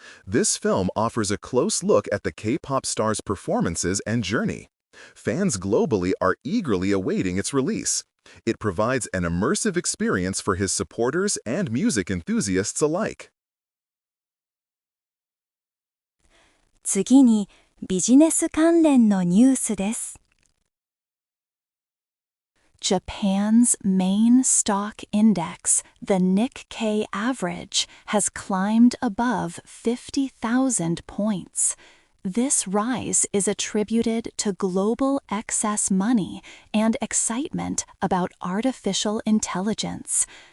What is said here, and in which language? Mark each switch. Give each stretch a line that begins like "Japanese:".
English: This film offers a close look at the K-pop star's performances and journey. Fans globally are eagerly awaiting its release. It provides an immersive experience for his supporters and music enthusiasts alike.
Japanese: 次にビジネス関連のニュースです。
English: Japan's main stock index, the Nikkei average, has climbed above 50,000 points. This rise is attributed to global excess money and excitement about artificial intelligence.